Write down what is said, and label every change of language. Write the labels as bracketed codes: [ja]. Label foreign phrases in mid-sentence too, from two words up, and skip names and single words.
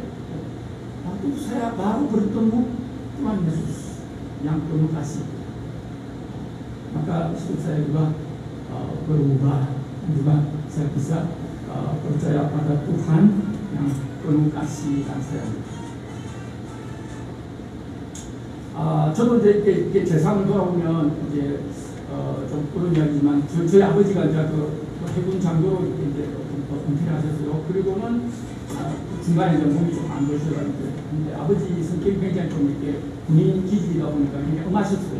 [id] Waktu itu saya baru bertemu Tuhan Yesus yang penuh kasih. Maka istri saya juga berubah, juga saya bisa percaya pada Tuhan yang penuh kasih dan sayang. [ko] 저도 이제 재상을 돌아오면 이제 좀 그런 이야기지만 저희 아버지가 이제 그 해군 장교로 이제 은퇴를 하셨어요. 그리고는 중간에 이제 몸이 좀 안 좋으셔가지고 근데 아버지 성격이 굉장히 좀 이렇게 군인 기질이다 보니까 굉장히 엄하셨어요.